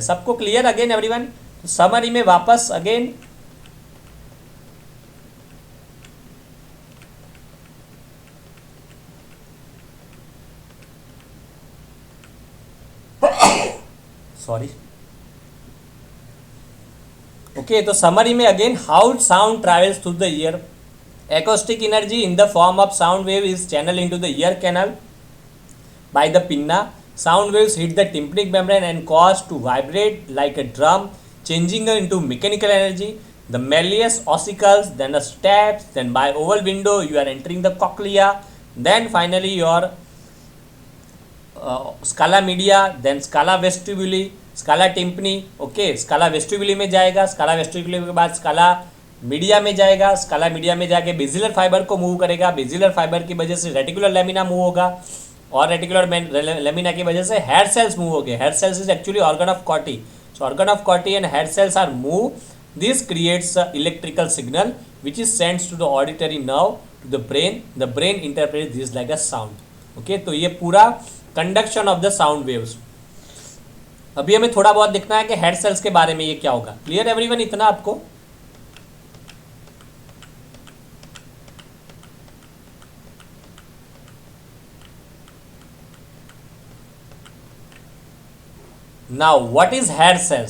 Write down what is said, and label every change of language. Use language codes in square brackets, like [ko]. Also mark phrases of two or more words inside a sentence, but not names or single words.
[en] सबको clear again everyone? [hi] तो समरी में वापस [en] again, sorry, okay. [hi] तो समरी में [en] again, how sound travels through the ear. acoustic energy in the form of sound wave is channeled into the ear canal by the pinna. Sound waves hit the tympanic membrane and cause to vibrate like a drum, changing into mechanical energy. The malleus ossicles, then the steps, then by oval window you are entering the cochlea, then finally your scala media, then scala vestibuli, scala tympani. [hi] Okay, [en] scala vestibuli [hi] में जाएगा, [en] scala vestibuli [hi] के बाद [en] scala media [hi] में जाएगा, [en] scala media [hi] में जाके [en] basilar fiber [hi] को मूव करेगा, [en] basilar fiber [hi] की वजह से [en] reticular lamina [hi] मूव होगा, और [en] reticular lamina [hi] की वजह से [en] hair cells move [hi] हो गए। [en] hair cells is actually organ of Corti, so organ of Corti and hair cells are move. this creates electrical signal which is sends to the auditory nerve to the brain interpret this like a sound. [hi] ओके, तो ये पूरा [en] conduction of the sound waves. [hi] अभी हमें थोड़ा बहुत देखना है कि [en] hair cells [hi] के बारे में ये क्या होगा। [en] clear everyone? [hi] इतना आपको? [en] now what is hair cells?